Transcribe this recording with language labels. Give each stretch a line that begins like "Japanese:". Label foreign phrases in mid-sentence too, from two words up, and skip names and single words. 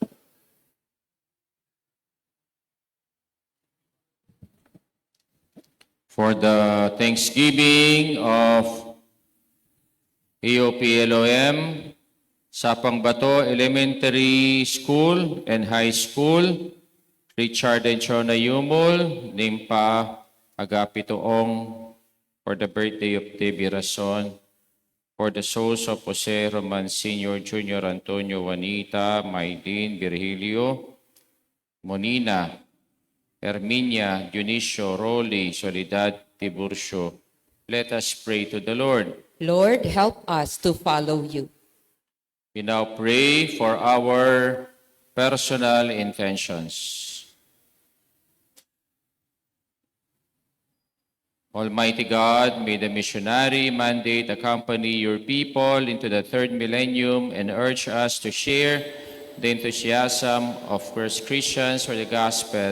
English: For the Thanksgiving of EOPLOM, Sapang Bato Elementary School and High School, Richard and Chona Yumul, Nimpa Agapitoong, for the birthday of Debbie Rason, for the souls of Jose Roman Sr., Jr., Antonio Juanita, Maylene, Virgilio, Monina, Herminia, Dionisio, Rolly, Soledad, Tiburcio. Let us pray to the Lord. Lord, help us to follow you. We now pray for our personal intentions. Almighty God, may the missionary mandate accompany your people into the third millennium and urge us to share the enthusiasm of first Christians for the gospel.